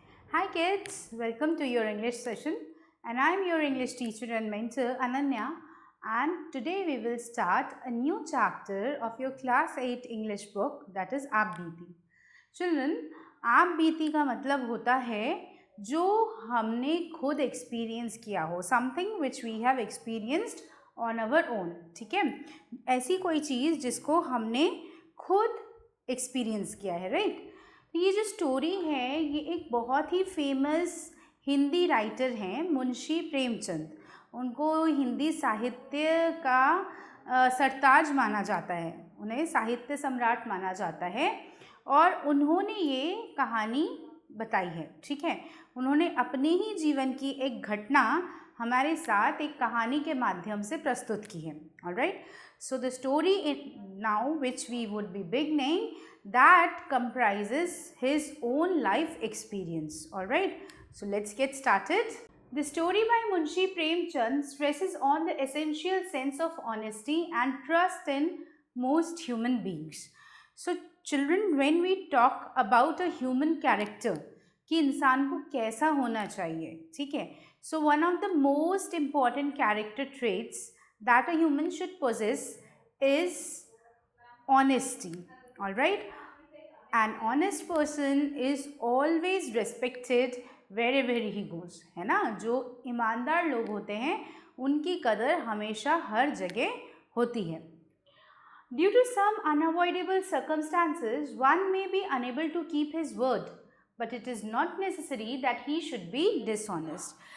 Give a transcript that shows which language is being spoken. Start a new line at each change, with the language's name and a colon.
English: Hi kids, welcome to your English session and I am your English teacher and mentor Ananya, and today we will start a new chapter of your class 8 English book, that is Aap Beeti.
Hindi: Children, आप बीती का मतलब होता है जो हमने खुद एक्सपीरियंस किया हो,
English: Something which we have experienced on our own.
Hindi: ठीक है, ऐसी कोई चीज़ जिसको हमने खुद एक्सपीरियंस किया है, राइट. तो ये जो स्टोरी है ये एक बहुत ही फेमस हिंदी राइटर हैं मुंशी प्रेमचंद. उनको हिंदी साहित्य का सरताज माना जाता है, उन्हें साहित्य सम्राट माना जाता है और उन्होंने ये कहानी बताई है. ठीक है, उन्होंने अपने ही जीवन की एक घटना हमारे साथ एक कहानी के माध्यम से प्रस्तुत की है.
English: Alright, so the story now which we would be beginning that comprises his own life experience. Alright, so let's get started. The story by Munshi Premchand stresses on the essential sense of honesty and trust in most human beings. So children, when we talk about a human character,
Hindi: कि इंसान को कैसा होना चाहिए, ठीक है,
English: so one of the most important character traits that a human should possess is honesty. All right, an honest person is always respected wherever he goes,
Hindi: है ना. जो ईमानदार लोग होते हैं उनकी कदर हमेशा हर जगह होती है.
English: Due to some unavoidable circumstances, one may be unable to keep his word, but it is not necessary that he should be dishonest.